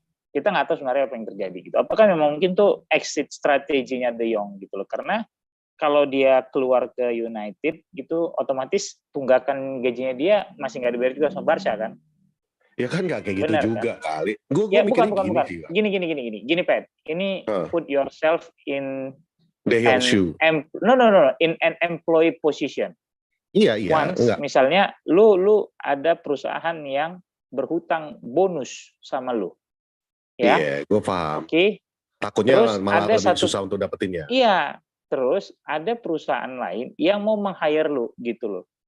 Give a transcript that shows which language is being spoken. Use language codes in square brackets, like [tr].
[id] Kita nggak tahu sebenarnya apa yang terjadi gitu. Apakah memang mungkin tuh exit strateginya De Jong gitu loh, karena kalau dia keluar ke United gitu, otomatis tunggakan gajinya dia masih nggak dibayar juga sama Barca kan? Ya kan nggak kayak gitu juga kan? Kali. Gue bukan. Gini Pat. Ini [en] put yourself in in an employee position. [id] Iya. [en] Once, [id] misalnya lu ada perusahaan yang berhutang bonus sama lu. Ya? Iya, gue paham. Oke. Takutnya malah lebih susah untuk dapetinnya. Iya. Terus ada perusahaan lain yang mau meng-hire lu gitu loh.